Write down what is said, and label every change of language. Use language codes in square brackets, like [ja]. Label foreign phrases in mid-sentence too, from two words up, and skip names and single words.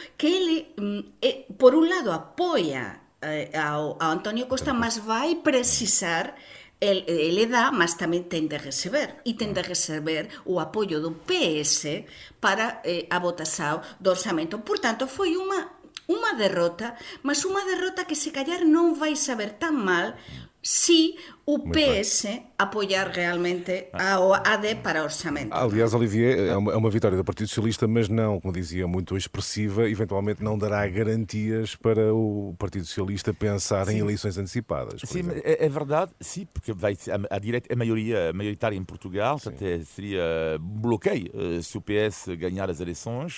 [gl] Que ele, por un lado, apoia ao Antonio Costa, mas vai precisar ele dá, mas tamén ten de receber, e ten de receber o apoio do PS para a votación do orçamento. Por tanto, foi unha derrota, mas unha derrota que se callar non vai saber tan mal se o PS apoiar realmente a AD para orçamento. [pt] Aliás, Olivier, é uma vitória do Partido Socialista, mas não, como dizia, muito expressiva. Eventualmente não dará garantias para o Partido Socialista pensar em eleições antecipadas. Sim, é verdade, sim, porque a direita é maioritária em Portugal, até seria bloqueio se o PS ganhar as eleições.